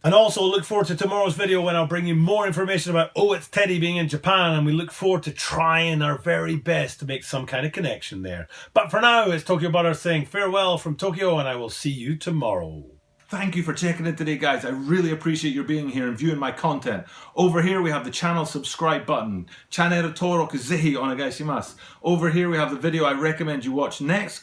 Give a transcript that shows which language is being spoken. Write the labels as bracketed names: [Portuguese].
[English] And also look forward to tomorrow's video when I'll bring you more information about Oh It's Teddy being in Japan, and we look forward to trying our very best to make some kind of connection there. But for now, it's Tokyo Butter saying farewell from Tokyo, and I will see you tomorrow. Thank you for checking in today, guys. I really appreciate your being here and viewing my content. Over here we have the channel subscribe button. [Japanese] Channel登録ぜひお願いします. [English] Over here we have the video I recommend you watch next.